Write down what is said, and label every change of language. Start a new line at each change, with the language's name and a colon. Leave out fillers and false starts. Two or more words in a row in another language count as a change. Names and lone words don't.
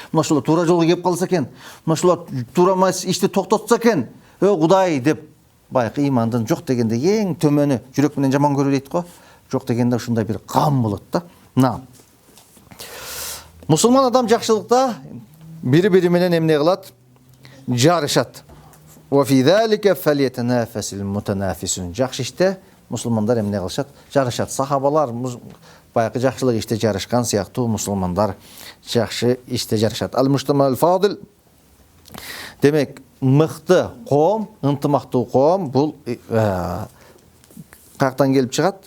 Kyrgyz: Мына ушулар туура жолго келип калса экен. Мына ушулар туура эмес ишти токтотса экен. О, Кудай деп баягы имандын жок дегенде эң төмөнү жүрөк менен жаман көрүү дейт го. Жок дегенде ушундай бир кам болот да. Мусулман адам жакшылыкта бири-бири менен эмне кылат? Жарышат.
Arabic: وفي ذلك فليتنافس المتنافسون.
Kyrgyz: Жакшы иште мусулмандар эмне кылышат? Жарышат. Сахабалар баягы жакшылык иште жарышкан сыяктуу мусулмандар жакшы иште жарышат.
Arabic: المجتمع الفاضل.
Kyrgyz: Демек, мыкты коом, ынтымактуу коом бул каяктан келип чыгат?